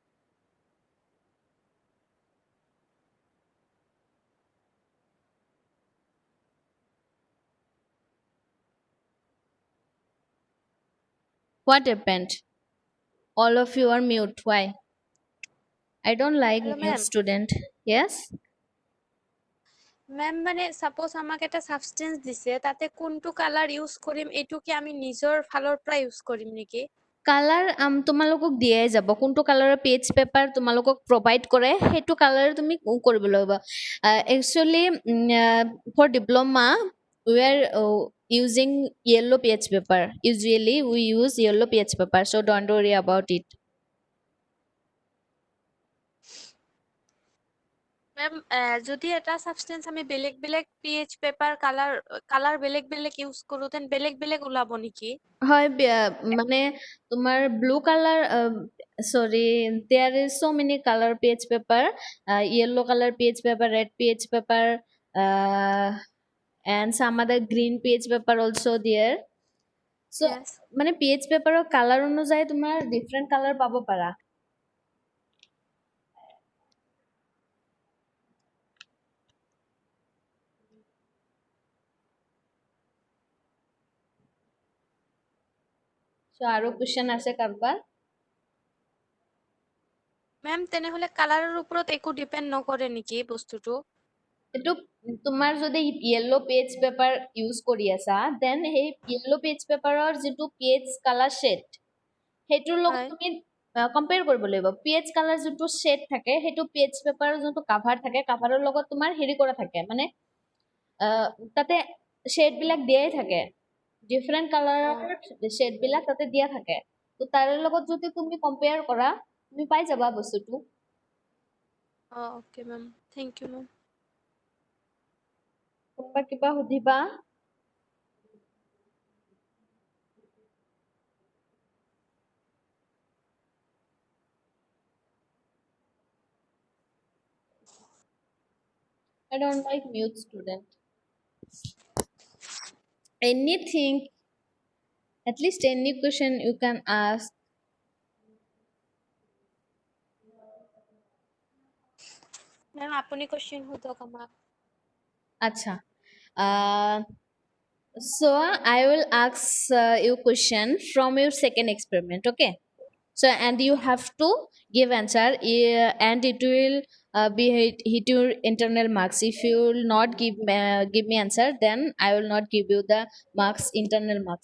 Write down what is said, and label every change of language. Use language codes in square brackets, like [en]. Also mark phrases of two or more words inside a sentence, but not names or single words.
[en] What happened? All of you are mute. Why? I don't like হ্যালো mute ম্যাম। student. Yes? [as] ম্যাম মানে সাপোজ আমাক এটা সাবষ্টেন্স দিছে তাতে কোনটো [en] color use [as] কৰিম এইটো কি আমি নিজৰ ফালৰ পৰা ইউজ কৰিম নেকি? কালাৰ তোমালোকক দিয়াই যাব কোনটো কালাৰৰ [en] page paper [as] তোমালোকক প্ৰভাইড কৰে সেইটো কালাৰ তুমি কৰিব লাগিব একচুৱেলি [en] for diploma we are using yellow page paper. Usually we use yellow page paper, so don't worry about it. [as] ম্যাম যদি এটা সাবষ্টেন্স আমি বেলেগ বেলেগ [en] pH paper color [as] বেলেগ বেলেগ ইউজ কৰো তেন বেলেগ বেলেগ ওলাব নেকি? হয় মানে তোমাৰ [en] blue color sorry, there is so many color page paper, yellow color page paper, red page paper, uh, and some other green page paper also there. So Yes. [as] মানে [en] page paper [as] ৰ color অনুযায়ী তোমাৰ [en] different color [as] পাব পাৰা. So আৰু question আছে কাৰোবাৰ? ম্যাম তেনেহলে কালাৰৰ ওপৰত একো ডিপেন্ড নকৰে নেকি বস্তুটো? এইটো তোমাৰ যদি [en] yellow page paper use [as] কৰি আছা then সেই [en] yellow page paper [as] ৰ যিটো [en] page color shade [as] সেইটোৰ লগত হয়। তুমি কম্পেয়াৰ কৰিব লাগিব [en] page color [as] যিটো shade থাকে সেইটো [en] page paper [as] ৰ যিটো cover থাকে cover ৰ লগত তোমাৰ হেৰি কৰা থাকে মানে তাতে shade বিলাক দিয়াই থাকে [en] different color shade [as] বিলাক তাতে দিয়া থাকে তো তাৰে লগত যদি তুমি কম্পেয়াৰ কৰা তুমি পাই যাবা বস্তুটো [en] okay ma'am, thank you ma'am. [as] কোনোবা কিবা সুধিবা [en] I don't like mute student. Anything, at least any question you can ask. [as] ম্যাম আপুনি কোশ্চেন সোধক আমাক। [en] Acha. Uh, so I will ask you question from your second experiment. Okay. So and you have to give answer and it will be hit your internal marks. If you will not give me answer, then I will not give you the marks internal marks.